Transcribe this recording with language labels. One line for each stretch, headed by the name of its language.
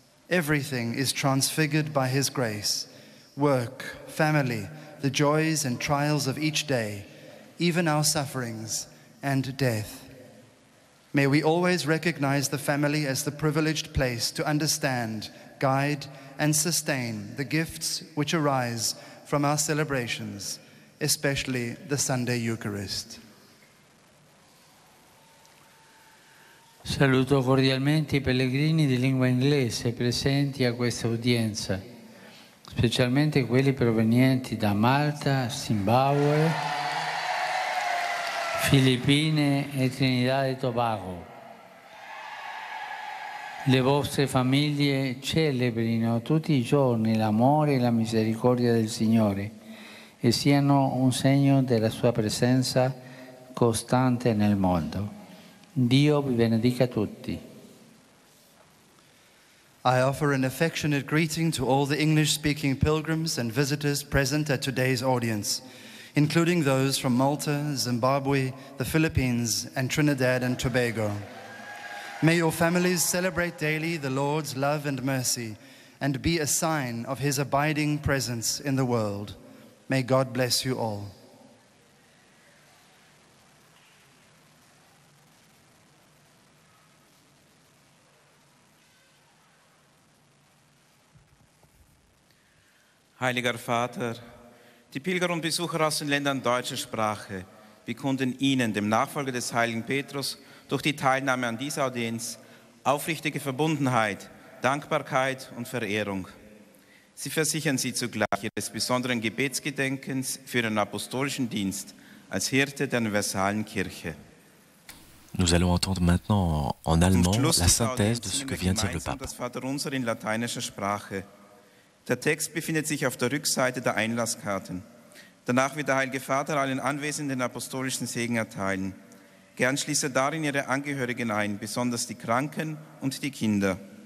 English: Everything is transfigured by his grace: work, family, the joys and trials of each day, even our sufferings and death. May we always recognize the family as the privileged place to understand, guide, and sustain the gifts which arise from our celebrations, especially the Sunday Eucharist.
Italian: Saluto cordialmente i pellegrini di lingua inglese presenti a questa udienza, specialmente quelli provenienti da Malta, Zimbabwe, Filippine e Trinidad e Tobago. Le vostre famiglie celebrino tutti i giorni l'amore e la misericordia del Signore e siano un segno della sua presenza costante nel mondo. Dio vi benedica tutti.
English: I offer an affectionate greeting to all the English-speaking pilgrims and visitors present at today's audience, including those from Malta, Zimbabwe, the Philippines, and Trinidad and Tobago. May your families celebrate daily the Lord's love and mercy and be a sign of his abiding presence in the world. May God bless you all.
German: Heiliger Vater, die Pilger und Besucher aus den Ländern deutscher Sprache bekunden Ihnen, dem Nachfolger des heiligen Petrus, durch die Teilnahme an dieser Audienz aufrichtige Verbundenheit, Dankbarkeit und Verehrung. Sie versichern Sie zugleich Ihres besonderen Gebetsgedenkens für Ihren apostolischen Dienst als Hirte der universalen Kirche.
French: Nous allons entendre maintenant en allemand la synthèse de ce que vient de dire le Pape.
German: Das Vaterunser in lateinischer Sprache. Der Text befindet sich auf der Rückseite der Einlasskarten. Danach wird der Heilige Vater allen Anwesenden apostolischen Segen erteilen. Gern schließt er darin ihre Angehörigen ein, besonders die Kranken und die Kinder.